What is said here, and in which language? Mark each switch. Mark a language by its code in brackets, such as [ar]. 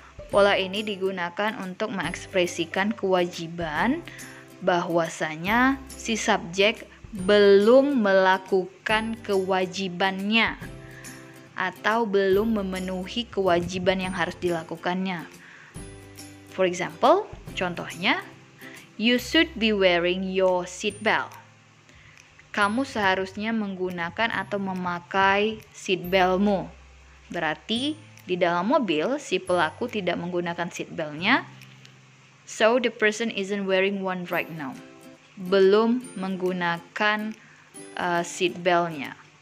[id] Pola ini digunakan untuk mengekspresikan kewajiban bahwasanya si subjek belum melakukan kewajibannya atau belum memenuhi kewajiban yang harus dilakukannya. [en] For example, [id] contohnya, [en] you should be wearing your seatbelt. [id] kamu seharusnya menggunakan atau memakai seatbeltmu. Berarti di dalam mobil si pelaku tidak menggunakan seatbeltnya, [en] so the person isn't wearing one right now. [id] Belum menggunakan seatbeltnya.